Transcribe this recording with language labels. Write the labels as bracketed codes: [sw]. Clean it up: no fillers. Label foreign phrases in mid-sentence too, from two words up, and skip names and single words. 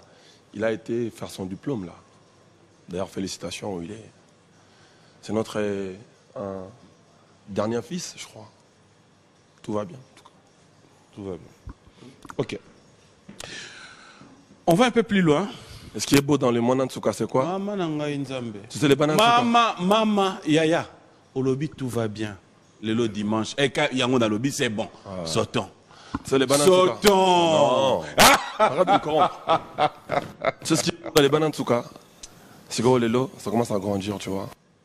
[fr] Il a été faire son diplôme là. D'ailleurs, félicitations où il est. C'est notre un dernier fils, je crois. Tout va bien. En tout cas. Tout va bien. Ok. On va un peu plus loin. Et ce qui est beau dans le monde, en tout cas, c'est quoi? [ln] Mama nanga inzambe. [fr] Tu sais les bananes, en tout cas. [ln] Mama, yaya. [fr] Au lobby, tout va bien. Le lot dimanche. Et quand il y a un lobby, c'est bon. Sortons. Tu sais les bananes, en tout cas. Sortons. Non. Arrête de me corrompre. Tu sais ce qui est beau dans les bananes, en tout cas? C'est que les lots, ça commence à grandir, tu vois.